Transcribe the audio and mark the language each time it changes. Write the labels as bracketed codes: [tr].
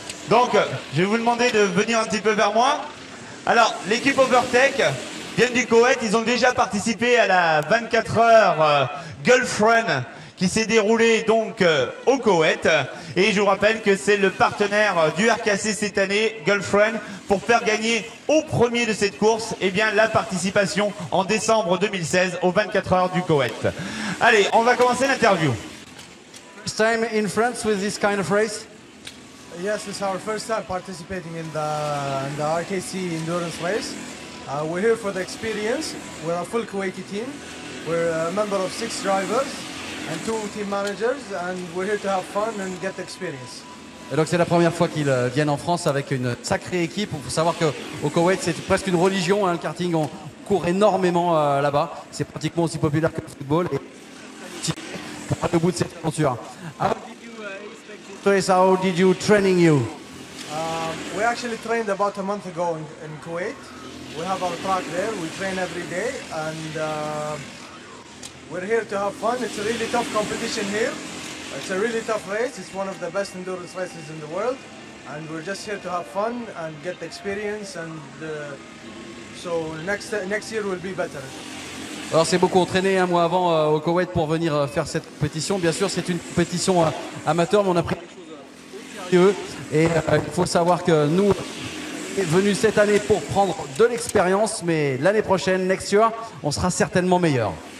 [fr] Donc je vais vous demander de venir un petit peu vers moi. Alors l'équipe Overtake vient du Koweït, ils ont déjà participé à la 24 heures Girlfriend qui s'est déroulée donc au Koweït. Et je vous rappelle que c'est le partenaire du RKC cette année, Girlfriend, pour faire gagner au premier de cette course eh bien, la participation en décembre 2016 aux 24 heures du Koweït. Allez, on va commencer l'interview. [en] First time in France with this kind of race? Yes, it's our first time participating in the RKC endurance race. We're here for the experience. We're a full Kuwaiti team. We're a member of 6 drivers and 2 team managers, and we're here to have fun and get experience. [fr] Et donc c'est la première fois qu'ils viennent en France avec une sacrée équipe. Il faut savoir qu'au Koweït c'est presque une religion, hein, le karting, on court énormément là-bas. C'est pratiquement aussi populaire que le football. Et pour aller au bout de cette aventure. [en] How did you training you? We actually trained about a month ago in Kuwait. We have our track there. We train every day, and we're here to have fun. It's a really tough competition here. It's a really tough race. It's one of the best endurance races in the world, and we're just here to have fun and get the experience. And so next year will be better. [fr] Alors c'est beaucoup entraîné un mois avant au Koweït pour venir faire cette compétition. Bien sûr c'est une compétition amateur, mais on a pris les choses au sérieux. Et il faut savoir que nous sommes venus cette année pour prendre de l'expérience, mais l'année prochaine, [en] next year, [fr] on sera certainement meilleur.